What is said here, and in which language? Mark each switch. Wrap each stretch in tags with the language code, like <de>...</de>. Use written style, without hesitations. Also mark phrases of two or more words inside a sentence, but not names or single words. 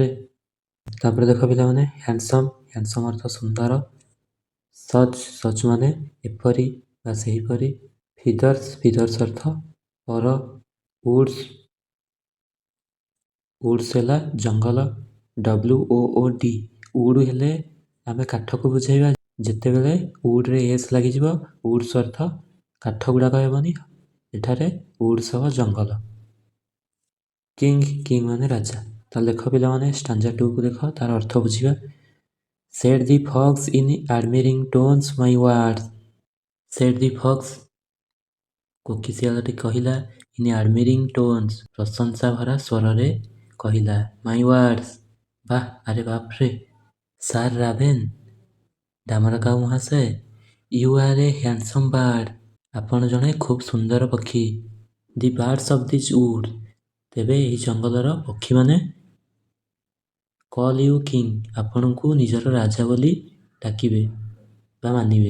<or>ତାପରେ ଦେଖ ପିଲାମାନେ ହ୍ୟାଣ୍ଡସମ୍ ଅର୍ଥ ସୁନ୍ଦର, ସଚ୍ ମାନେ ଏପରି ବା ସେହିପରି, ଫିଦର୍ସ ଅର୍ଥ ପର, ଉଡ୍ସ ହେଲା ଜଙ୍ଗଲ, WOOD ଉଡ୍ ହେଲେ ଆମେ କାଠକୁ ବୁଝେଇବା। ଯେତେବେଳେ ଉଡ୍ରେ ଏସ୍ ଲାଗିଯିବ, ଉଡ୍ସ ଅର୍ଥ କାଠ ଗୁଡ଼ାକ ହେବନି, ଏଠାରେ ଉଡ୍ସ ହେବ ଜଙ୍ଗଲ। କିଙ୍ଗ ମାନେ ରାଜା। ତାହେଲେ ଲେଖ ପିଲାମାନେ ଷ୍ଟାଞ୍ଜା 2କୁ ଦେଖ, ତାର ଅର୍ଥ ବୁଝିବା।</or> <en>Said the fox in admiring tones, "My words." Said the fox</en> <or>କୋକିଶିଆଳଟି କହିଲା,</or> <en>in admiring tones</en> <or>ପ୍ରଶଂସା ଭରା ସ୍ୱରରେ କହିଲା,</or> <en>"My words</en> <or>ବାଃ ଆରେ ବାପ୍ରେ,</or> <en>Sir Raven</en> <or>ଡାମରା କାଉ ମହାଶୟ,</or> <en>You are a handsome bird</en> <or>ଆପଣ ଜଣେ ଖୁବ୍ ସୁନ୍ଦର ପକ୍ଷୀ,</or> <en>The birds of this wood</en> <or>ତେବେ ଏହି ଜଙ୍ଗଲର ପକ୍ଷୀମାନେ</or> <en>call you king</en> <or>ଆପଣଙ୍କୁ ନିଜର ରାଜା ବୋଲି ଡାକିବେ ବା ମାନିବେ।</or>